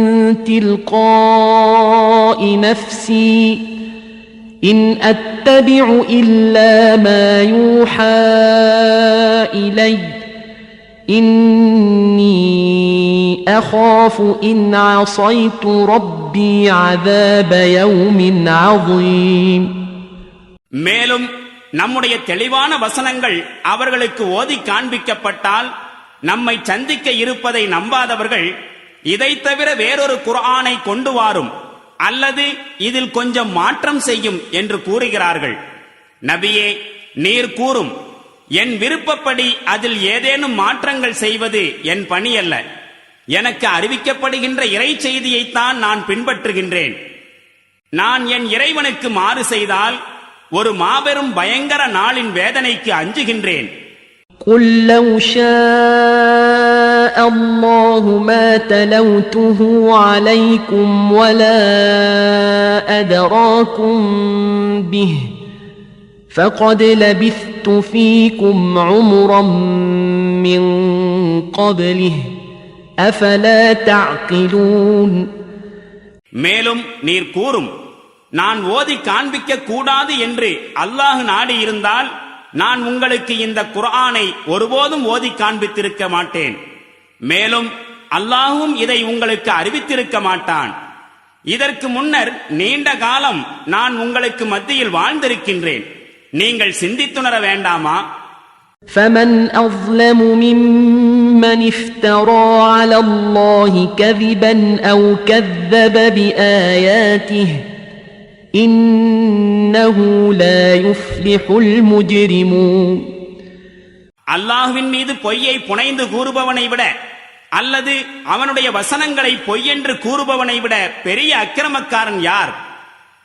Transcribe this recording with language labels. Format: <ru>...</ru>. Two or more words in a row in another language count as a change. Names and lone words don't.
<ar>تِلْقَاءِ نَفْسِي إِنْ أَتَّبِعُ إِلَّا مَا يُوحَى إِلَيَّ إِنِّي أَخَافُ إِنْ عَصَيْتُ رَبِّي عَذَابَ يَوْمٍ عَظِيمٍ.</ar> <ta>மேலும் நம்முடைய தெளிவான வசனங்கள் அவர்களுக்கு ஓதி காண்பிக்கப்பட்டால் நம்மை சந்திக்க இருப்பதை நம்பாதவர்கள் இதை தவிர வேறொரு குர்ஆனை கொண்டு வாரும் அல்லது இதில் கொஞ்சம் மாற்றம் செய்யும் என்று கூறுகிறார்கள். நபியே, நீர் கூறும், என் விருப்பப்படி அதில் ஏதேனும் மாற்றங்கள் செய்வது என் பணி அல்ல. எனக்கு அறிவிக்கப்படுகின்ற இறை செய்தியைத்தான் நான் பின்பற்றுகின்றேன். நான் என் இறைவனுக்கு மாறு செய்தால் ஒரு மாபெரும் பயங்கர நாளின் வேதனைக்கு அஞ்சுகின்றேன்.</ta> <ar>قُلْ لَوْ شَاءَ اللَّهُ مَا تَلَوْتُهُ عَلَيْكُمْ وَلَا أَدْرَاكُمْ بِهِ فَقَدْ لَبِثْتُ فِيكُمْ عُمُرًا مِّن قَبْلِهِ أَفَلَا تَعْقِلُونَ.</ar> <ta>மேலும் நீர் கூறும், நான் ஓதி காண்பிக்க கூடாது என்று அல்லாஹ் நாடி இருந்தால் நான் உங்களுக்கு இந்த குர்ஆனை ஒருபோதும் ஓதி காண்பித்திருக்க மாட்டேன். மேலும் அல்லாஹும் இதை உங்களுக்கு அறிவித்திருக்க மாட்டான். இதற்கு முன்னர் நீண்ட காலம் நான் உங்களுக்கு மத்தியில் வாழ்ந்திருக்கின்றேன். நீங்கள் சிந்தித்துணர வேண்டாமா?</ta> <ar>فَمَنْ أَظْلَمُ مِمَّنِ افْتَرَى عَلَى اللَّهِ كَذِبًا أَوْ كَذَّبَ بِآيَاتِهِ إنه لا يفلح المجرمون.</ar> <ta>அல்லாஹ்வின் மீது பொய்யை புனைந்து கூறுபவனை விட அல்லது அவனுடைய வசனங்களை பொய்யென்று கூறுபவனை விட பெரிய அக்கிரமக்காரன் யார்?</ta>